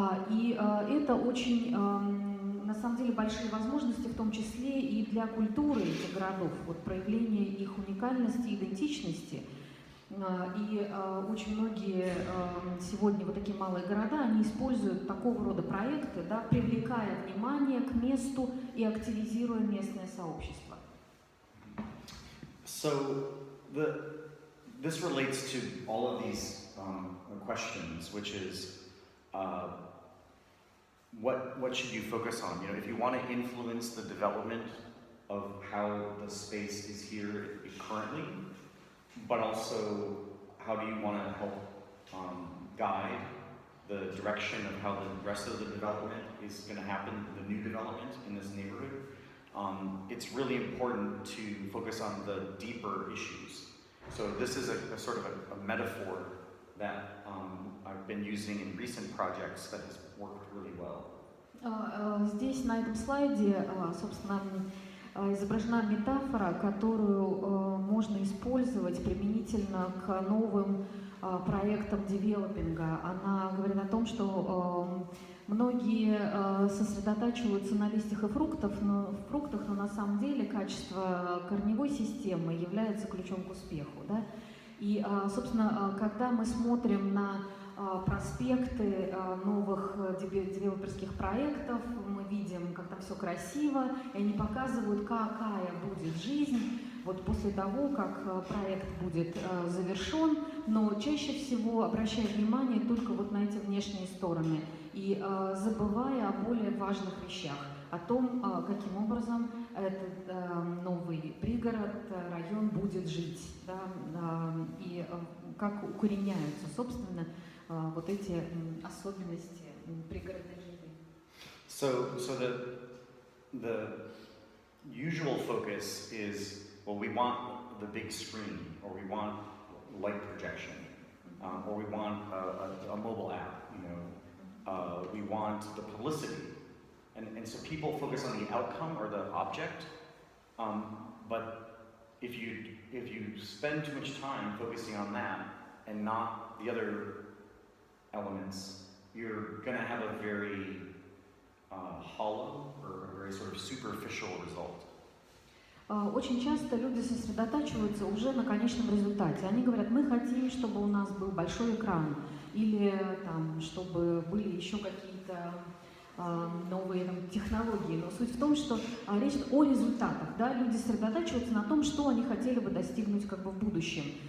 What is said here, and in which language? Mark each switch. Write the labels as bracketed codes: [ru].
[ru] И это очень, на самом деле, большие возможности, в том числе и для культуры этих городов, вот проявление их уникальности, идентичности. И очень многие сегодня вот такие малые города, они используют такого рода проекты, да, привлекая внимание к месту и активизируя местное сообщество. [en] So this relates to all of these questions, which is what should you focus on? You know, if you want to influence the development of how the space is here currently, but also how do you want to help guide the direction of how the rest of the development is going to happen, the new development in this neighborhood. It's really important to focus on the deeper issues. So this is a sort of a metaphor that I've been using in recent projects that has worked really well. [ru] Здесь на этом слайде, собственно, изображена метафора, которую можно использовать применительно к новым проектам девелопинга. Она говорит о том, что многие сосредотачиваются на листьях и фруктах, но на самом деле качество корневой системы является ключом к успеху. Да? И, собственно, когда мы смотрим на проспекты новых девелоперских проектов, мы видим, как там все красиво, и они показывают, какая будет жизнь вот после того, как проект будет завершен, но чаще всего обращая внимание только вот на эти внешние стороны и забывая о более важных вещах, о том, каким образом этот новый пригород, район будет жить, да, и как укореняются, собственно, вот эти особенности пригородной жизни. [en] So the usual focus is, well, we want the big screen, or we want light projection, or we want a mobile app, you know, we want the publicity. And so people focus on the outcome or the object, but if you spend too much time focusing on that and not the other elements, you're going to have a very hollow or a very sort of superficial result. [ru] Очень часто люди сосредотачиваются уже на конечном результате. Они говорят, мы хотим, чтобы у нас был большой экран, или там, чтобы были еще какие-то новые там, технологии. Но суть в том, что речь о результатах. Да? Люди сосредотачиваются на том, что они хотели бы достигнуть как бы, в будущем.